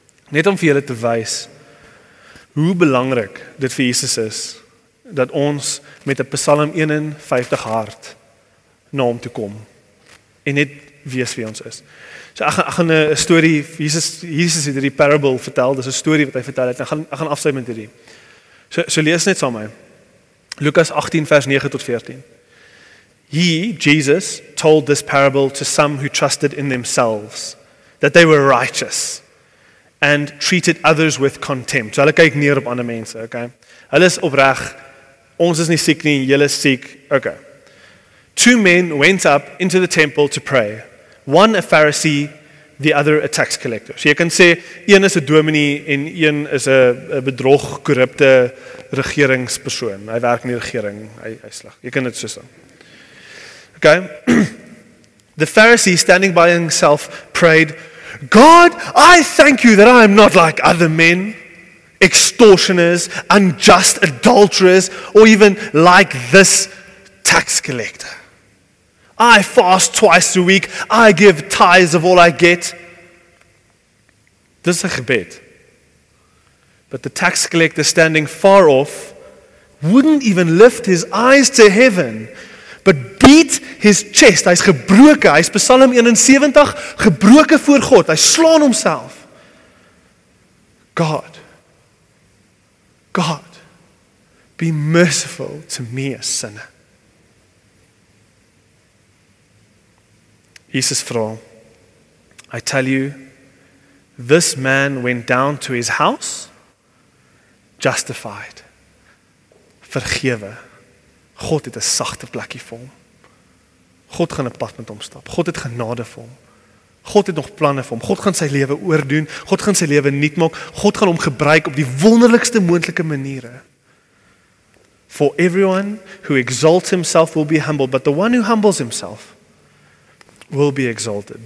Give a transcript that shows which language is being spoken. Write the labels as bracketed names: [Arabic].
[Afrikaans] Net om vir julle te wys hoe belangrik dit vir Jesus is dat ons met 'n Psalm 51 hart na hom toe kom en net wees wie ons is. So ek gaan 'n storie, Jesus het hierdie parable vertel, dis 'n storie wat hy vertel het. Ek gaan afsluit met hierdie. So lees net saam met my. Lukas 18 vers 9 tot 14. [English] He, Jesus, told this parable to some who trusted in themselves, that they were righteous and treated others with contempt. [Afrikaans] So hulle kyk neer op ander mense, okay? Hulle is opreg, ons is nie siek nie, julle is siek, okay. [English] 2 men went up into the temple to pray. One a Pharisee, the other a tax collector. [Afrikaans] So jy kan sê, een is 'n dominee en een is 'n bedrog, korrupte regeringspersoon. Hy werk in die regering, hy sleg. Jy kan dit so sê. Okay. [English] The Pharisee, standing by himself, prayed, God, I thank you that I am not like other men, extortioners, unjust adulterers, or even like this tax collector. I fast twice a week. I give tithes of all I get. [Afrikaans] Dis 'n gebed. [English] But the tax collector, standing far off, wouldn't even lift his eyes to heaven, but beat his chest. [Afrikaans] Hy's gebroken. Hy's Psalm 71 gebroken voor God. Hy slaan homself. [English] God, be merciful to me, a sinner. Jesus vra, I tell you, this man went down to his house justified, vergewe. [Afrikaans] God het 'n sagte plekkie vir hom. God gaan 'n pad met hom stap. God het genade vir hom. God het nog planne vir hom. God gaan sy lewe oordoen. God gaan sy lewe nuut maak. God gaan hom gebruik op die wonderlikste moontlike maniere. [English] For everyone who exalts himself will be humbled, but the one who humbles himself will be exalted.